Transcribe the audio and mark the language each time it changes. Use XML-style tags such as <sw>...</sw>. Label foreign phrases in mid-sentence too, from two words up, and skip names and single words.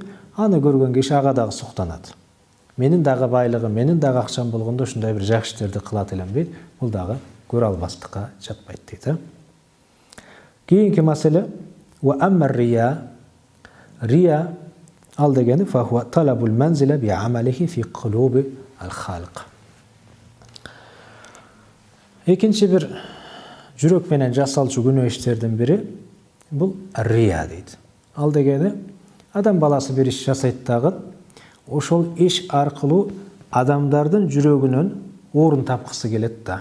<ky>Аны көргөн киши ага дагы суктанат. Менин дагы байлыгым, менин дагы акчам болгондо ушундай бир жакшы иштерди кылат элем дейт. Бул дагы көрө албастыкка жатпайт дейт. Кийинки маселе</ky> <ar>وأما الرياء.</ar> <ky>Рия ал дегени</ky> <ar>فهو طلب المنزلة ب عمله في قلوب الخلق.</ar> <ky>Экинчи бир жүрөк менен жасалчу күнөө иштердин бири бул рия дейт. Ал дегени адам баласы бир иш жасайт дагы, ошол иш аркылуу адамдардын жүрөгүнөн орун тапкысы келет да.</ky>